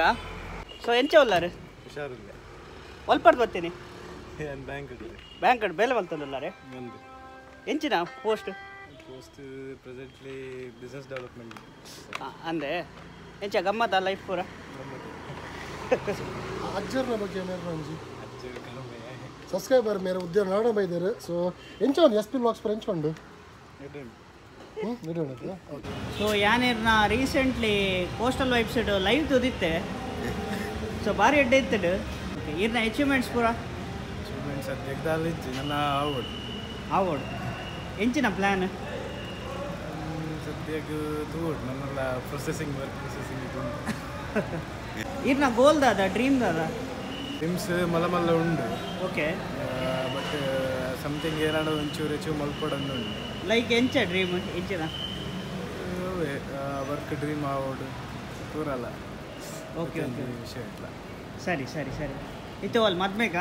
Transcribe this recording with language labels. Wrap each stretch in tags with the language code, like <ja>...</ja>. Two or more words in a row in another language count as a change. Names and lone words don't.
<tcy>ಸೊ ಎಂಚ ಉಲ್ಲಾರು ಒಲ್ಪಡ್ ಬರ್ತೀನಿ ಬ್ಯಾಂಕ್ ಬೇಲೆ ಬಲ್ತದಲ್ಲಾರೆ ಎಂಚಿನ ಪೋಸ್ಟ್</tcy> <en>Presently business development</en> <tcy>ಅಂದೆ ಎಂಚ ಗಮ್ಮತ್ತ ಲೈಫ್ ಪೂರ. ಅಜ್ಜರ್ನ ಬಗ್ಗೆ ಸಬ್ಸ್ಕ್ರೈಬರ್ ಮೇರೆ ಉದ್ಯೋಗ ನಾಡ ಬೈದಾರೆ. ಸೊ ಎಂಚೋಂದು SP ವ್ಲಾಗ್ಸ್ ಪರ್ ಎಂಚೋಂಡು ಸೊ ಯಾನೇರ್ನ</tcy> <en>recently coastal website live</en> <tcy>ತುದಿತ್ತೆ. ಸೊ ಭಾರಿ ಎಡ್ಡೆ ಇತ್ತಡು. ಓಕೆ, ಈರ್ನ ಅಚೀವ್ಮೆಂಟ್ಸ್ ಪೂರ</tcy> <kn>ಸದ್ಯದಲ್ಲಿ ನನ್ನ</kn> <tcy>ಆವೋಡ್ ಎಂಚಿನ ಪ್ಲ್ಯಾನ್ ಸದ್ಯಕ್ಕೆ ತೂಡ್ ನನ್ನೆಲ್ಲ ಪ್ರೊಸೆಸಿಂಗ್ ಈರ್ನ ಗೋಲ್ ದಾದ ಡ್ರೀಮ್ ದಾದ ಡ್ರೀಮ್ಸ್ ಮಲ್ಲ ಉಂಡು. ಓಕೆ,</tcy> <en>But something</en> <tcy>ಏನಾಡು ಒಂಚೂರು ಹೆಚ್ಚು ಮಲ್ಪಡೊಂದು ಉಂಡು. ಲೈಕ್ ಎಂಚ ಡ್ರೀಮ್ ಎಂಚಿನ</tcy> <en>work dream</en> <tcy>ಆವೋಡು ತೂರಲ್ಲ</tcy> <en>OK OK</en> <kn>ವಿಷಯ ಇಲ್ಲ</kn> <tcy>ಸರಿ ಸರಿ ಸರಿ ಇತ್ತು ಅಲ್ಲಿ ಮದ್ಮೆಗಾ</tcy>